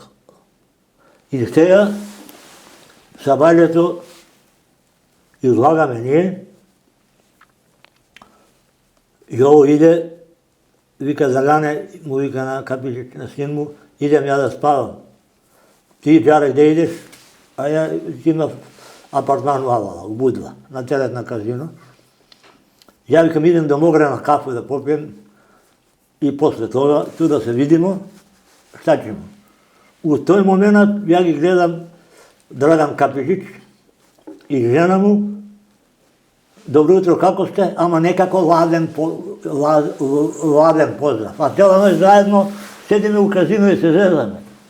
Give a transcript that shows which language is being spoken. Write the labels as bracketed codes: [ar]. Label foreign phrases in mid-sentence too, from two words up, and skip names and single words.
[mk] И сега, сабајлето, излагаме ние, и ово иде, вика Драгане, му вика на Kapičić, на син му, [sr] идем ја да спавам. Ти, Джаре, где идеш? [mk] А ја имав апартман у Авала, у Будва, на терет на казино. [sr] Ја викам, идем да Могрена кафу да попием и после тоа, ту да се видимо, шта ćemo. [mk] У тој момент ја ги гледам Драган Kapičić и жена му, добро утро, како сте? Ама некако ладен поздрав. А цела ноќ заедно седиме у казино и се зезаме.